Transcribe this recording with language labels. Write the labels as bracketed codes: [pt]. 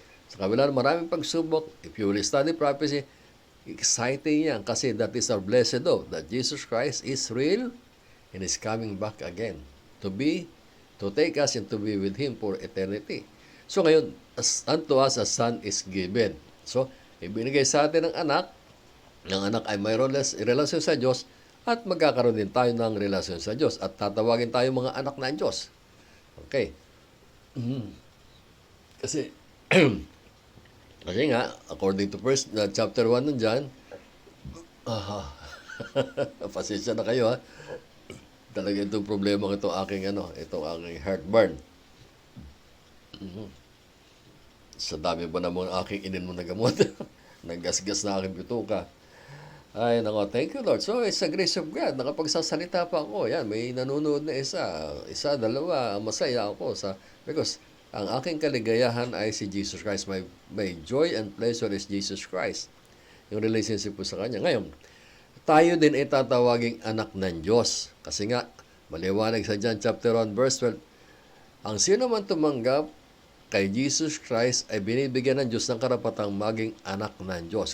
[tl] Sa kabila ng maraming pagsubok, [en] if you will study prophecy, exciting [tl] yan kasi [en] that is our blessed hope, that Jesus Christ is real and is coming back again to take us and to be with Him for eternity. So ngayon, unto us a son is given. [tl] So, ibinigay sa atin ng anak, ay mayroon relasyon sa Diyos, at magkakaroon din tayo ng relasyon sa Diyos at tatawagin tayo mga anak ng Diyos. Okay. Kasi kasi nga, according to chapter 1 nun dyan, pasensya na kayo ha. Talaga itong problema itong aking heartburn. Sa dami ba naman aking ininom na gamot? Naggasgas na aking bituka. Ay, nako, [en] thank you, Lord. So, it's a grace of God. [tl] Nakapagsasalita pa ako. Yan, may nanonood na isa, dalawa, masaya ako because ang aking kaligayahan ay si Jesus Christ. [en] My joy and pleasure is Jesus Christ. [tl] Yung relationship ko sa Kanya. Ngayon, tayo din ay tatawaging anak ng Diyos. Kasi nga, maliwanag sa John chapter 1, verse 12, ang sino man tumanggap kay Jesus Christ ay binibigyan ng Diyos ng karapatang maging anak ng Diyos.